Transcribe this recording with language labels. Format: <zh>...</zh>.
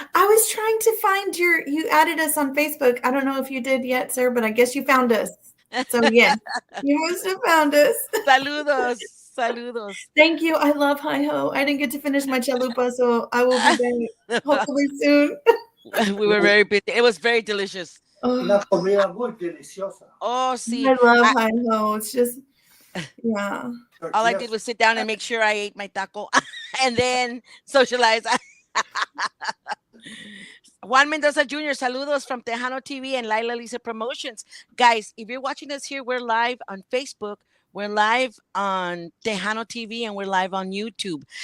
<en>I was trying to find you added us on Facebook. I don't know if you did yet, sir, but I guess you found us. So yes, you must have found us.</en> <es>Saludos. Saludos.</es> <en>Thank you. I love Hi-Ho. I didn't get to finish my chalupa, so I will be back hopefully soon. We were very busy. It was very delicious.</en> <es>Una comida muy deliciosa.</es> <en>Oh, see. I love Hi-Ho. It's just, yeah. All I did was sit down and make sure I ate my taco and then socialize. Juan Mendoza Jr., saludos from Tejano TV and Laila Lisa Promotions. Guys, if you're watching us here, we're live on Facebook. We're live on Tejano TV and we're live on YouTube.</en>